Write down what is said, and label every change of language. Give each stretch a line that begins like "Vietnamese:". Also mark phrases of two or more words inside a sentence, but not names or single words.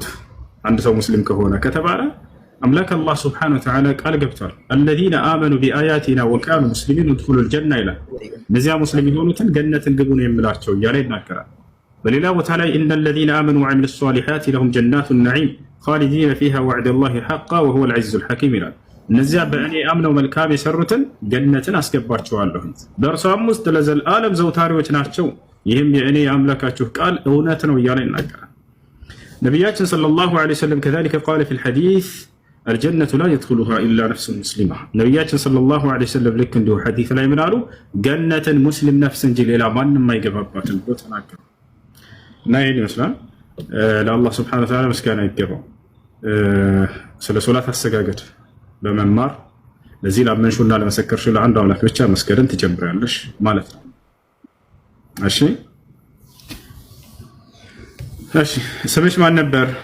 Amharic: አንድ ሰው ሙስሊም ከሆነ ከተባለ አምላክ አላህ
Arabic: سبحانه وتعالى
Amharic: ቃል ገብቷል።
Arabic: الذين آمنوا بآياتنا وكانوا مسلمين ادخلوا الجنة
Amharic: ይላል። እነዚያ ሙስሊም የሆኑትን ገነትን ግቡ ነው የምላቸው እያለ ይናገራል። በሌላ ቦታ ላይ
Arabic: إن الذين آمنوا وعملوا الصالحات لهم جنات النعيم خالدين فيها وعد الله حقا وهو العزيز الحكيم
Amharic: ይላል። እነዚያ በእኔ አምነው መልካም የሰሩትን ገነትን አስገባቸዋለሁ በእርሷም ውስጥ ለዘላለም ዘውታሪዎች ናቸው ይህም የእኔ የአምላካችሁ ቃል እውነት ነው እያለ ይናገራል። ነቢያችን
Arabic: صلى الله عليه وسلم كذلك قال في الحديث الجنة لا يدخلها إلا نفس مسلمة
Amharic: ነቢያችን
Arabic: صلى الله عليه وسلم
Amharic: ልክ እንዲሁ ሐዲስ ላይ ምን አሉ? ገነትን ሙስሊም ነፍስ እንጂ ሌላ ማንም አይገባባትም ብሎ ተናገሩ። እና ይሄን ይመስላል። ለአላህ
Arabic: سبحانه وتعالى
Amharic: ምስጋና ይገባው። ስለ ሶላት አሰጋገድ በመማር ለዚህ ላመንሹና ለመሰከርሹ ለአንድ አምላክ ብቻ መስገድን ትጀምራለሽ ማለት ነው። እሺ እሺ፣ ስምሽ ማን ነበር?